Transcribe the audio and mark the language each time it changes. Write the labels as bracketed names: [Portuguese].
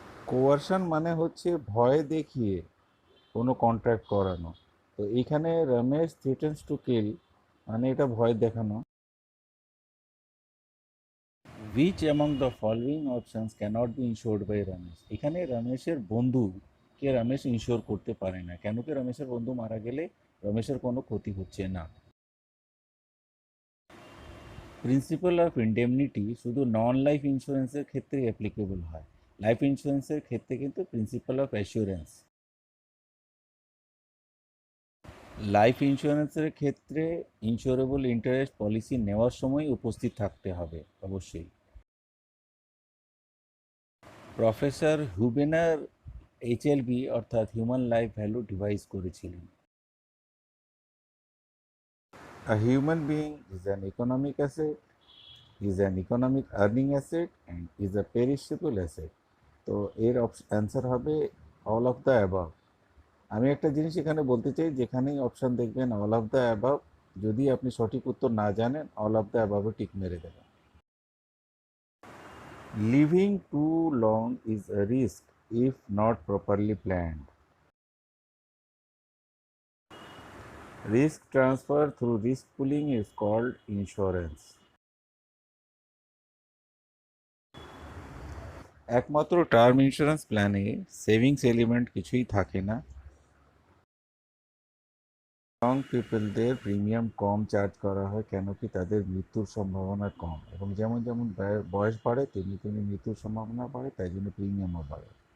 [Bangla] কোয়ারশন মানে হচ্ছে ভয় দেখিয়ে কোনো কন্ট্রাক্ট করানো। তো এইখানে রমেশ [English] threatens to kill, [Bangla] মানে এটা ভয় দেখানো। [English] Which among the following options cannot be insured by Ramesh? [Bangla] এখানে রমেশের বন্ধুকে রমেশ ইনশোর করতে পারে না। কেন কি? রমেশের বন্ধু মারা গেলে রমেশের কোনো ক্ষতি হচ্ছে না। প্রিন্সিপাল অফ ইন্ডেমনিটি শুধু নন লাইফ ইন্স্যুরেন্সের ক্ষেত্রে অ্যাপ্লিকেবল হয়। লাইফ ইন্স্যুরেন্সের ক্ষেত্রে কিন্তু প্রিন্সিপাল অফ অ্যাসিওরেন্স। লাইফ ইন্স্যুরেন্সের ক্ষেত্রে ইন্স্যুরেবল ইন্টারেস্ট পলিসি নেওয়ার সময় উপস্থিত থাকতে হবে অবশ্যই। প্রফেসর হুবেনার HLV অর্থাৎ হিউম্যান লাইফ ভ্যালু ডিভাইস করেছিলেন। [English] A human being is an economic asset, is an economic earning asset and is a perishable asset. [Bangla] তো এর অ্যান্সার হবে [English] All of the above. [Bangla] আমি একটা জিনিস এখানে বলতে চাই, যেখানেই অপশান দেখবেন অল অফ দ্য অ্যাবাভ, যদি আপনি সঠিক উত্তর না জানেন অল অফ দ্য অ্যাবাভে টিক মেরে দেবেন। [English] Living too long ইজ a risk if not properly planned. Risk transfer through risk pooling is called insurance. [Bangla] একমাত্র টার্ম ইন্স্যুরেন্স প্ল্যানে সেভিংস এলিমেন্ট কিছুই থাকে না। ইয়ং পিপলদের প্রিমিয়াম কম চার্জ করা হয়, কেন কি? তাদের মৃত্যুর সম্ভাবনা কম, এবং যেমন যেমন বয়স বাড়ে তেমনি তেমনি মৃত্যুর সম্ভাবনা বাড়ে, তাই জন্য প্রিমিয়ামও বাড়ে।